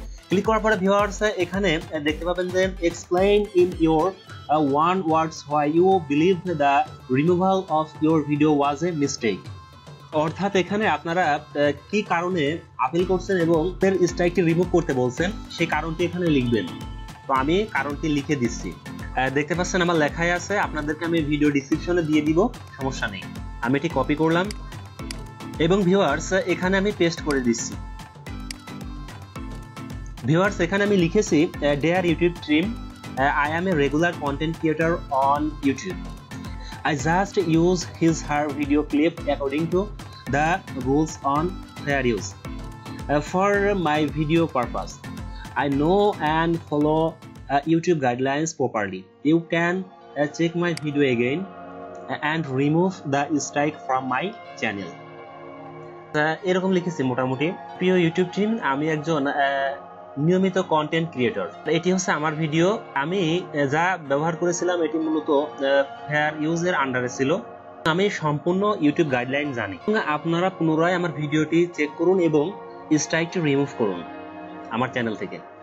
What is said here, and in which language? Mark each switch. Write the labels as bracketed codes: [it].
[bn] Click করার পরে viewers, এখানে দেখতে পাবেন যে [en] explain in your own words why you believe the removal of your video was a mistake, [bn] অর্থাৎ এখানে আপনারা কি কারণে আপিল করছেন এবং এর স্ট্রাইকটি রিমুভ করতে বলছেন সেই কারণটি এখানে লিখবেন। তো আমি কারণটি লিখে দিচ্ছি, দেখতে পাচ্ছেন আমার লেখাই আছে, আপনাদেরকে আমি ভিডিও ডেসক্রিপশনে দিয়ে দিব, সমস্যা নেই। আমি এটি কপি করলাম এবং ভিউয়ার্স এখানে আমি পেস্ট করে দিচ্ছি। ভিউয়ার্স, এখানে আমি লিখেছি [en] Dear YouTube team, I am a regular content creator on YouTube. I just use her video clip according to the rules on fair use for my video purpose. I know and follow YouTube guidelines properly. You can check my video again and remove the strike from my channel. [bn] এরকম লিখেছি মোটামুটি। প্রিয় YouTube team, আমি একজন নিয়মিত content creator. এটি হচ্ছে আমার ভিডিও, আমি যা ব্যবহার করেছিলাম এটি মূলত ফেয়ার ইউজের আন্ডারে ছিল। আমি সম্পূর্ণ ইউটিউব গাইডলাইন জানি। আপনারা পুনরায় আমার ভিডিওটি চেক করুন এবং স্ট্রাইকটি রিমুভ করুন আমার চ্যানেল থেকে।